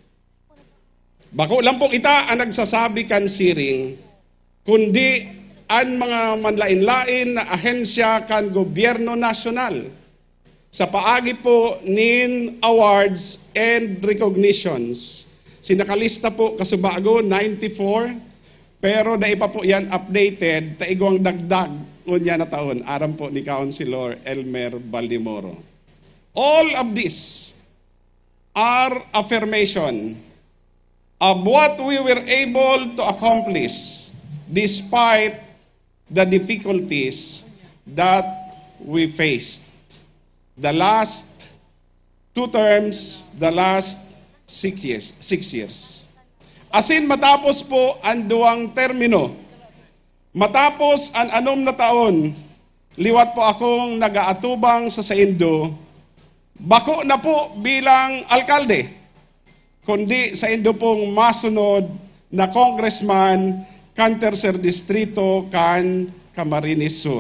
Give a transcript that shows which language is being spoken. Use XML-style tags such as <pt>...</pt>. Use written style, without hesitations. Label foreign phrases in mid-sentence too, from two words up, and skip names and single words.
<bik>Bako lang po kita ang nagsasabi kan siring, kundi ang mga manlain-lain na ahensya kan gobyerno nasyonal sa paagi po nin</bik> <en>awards and recognitions.</en> <bik>Sinakalista po kasubago 94, pero dahil pa po yan updated, taigwang dagdag unya na taon, aram po ni Councilor Elmer Baldimoro.</bik> <en>All of this are affirmation of what we were able to accomplish despite the difficulties that we faced. The last 2 terms, the last 6 years.</en> <bik>Asin matapos po ang 2 termino, matapos ang 6 na taon, liwat po akong nag-aatubang sa Saindo, bako na po bilang alkalde, kundi sa Indo pong masunod na congressman kan Tercer Distrito kan Camarines Sur.</bik>